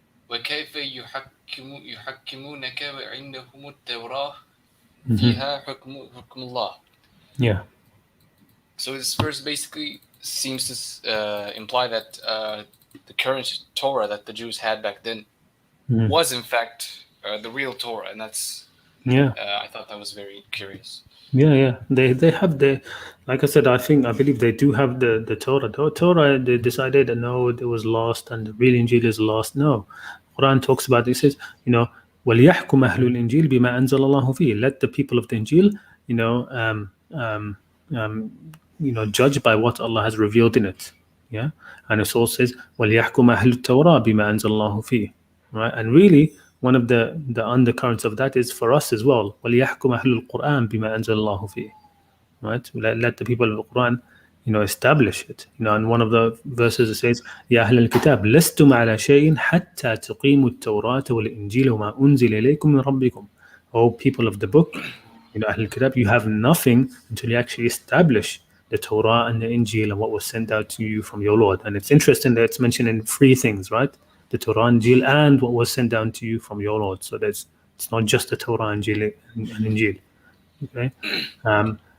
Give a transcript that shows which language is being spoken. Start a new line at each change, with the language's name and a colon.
Arabic: وكيف يحكمونك وعندهم التوراة فيها حكم الله.
English: Yeah. So this verse basically seems to imply that the current Torah that the Jews had back then was in fact the real Torah, and that's Yeah. I thought that was very curious. Yeah. They have like I said, I believe they do have the Torah. The Torah, they decided that no, it was lost, and the real Injil is lost. No, Quran talks about it. It says,
Arabic: وَلْيَحْكُمْ أَهْلُ الْإِنْجِيلِ بِمَا أَنزَلَ اللَّهُ فِيهِ.
English: Let the people of the Injil, judge by what Allah has revealed in it. Yeah, and it also says,
Arabic: وَلْيَحْكُمْ أَهْلُ التَّوْرَةِ بِمَا أَنزَلَ اللَّهُ فِيهِ.
English: Right, and really, one of the undercurrents of that is for us as well.
Arabic: وَلْيَحْكُمْ أَهْلُ الْقُرْآنِ بِمَا أَنزَلَ اللَّهُ فِيهِ.
English: Right, let the people of the Quran establish it. And one of the verses it says,
Arabic: يا أهل الكتاب لستم على شيء حتى تقيموا التوراة والإنجيل وما أنزل إليكم من ربكم.
English: O people of the book,
Arabic: أهل الكتاب,
English: you have nothing until you actually establish the Torah and the Injil and what was sent out to you from your Lord. And it's interesting that it's mentioned in three things, right? The Torah, Injil, and what was sent down to you from your Lord. So it's not just the Torah, Injil, and Injil. Okay.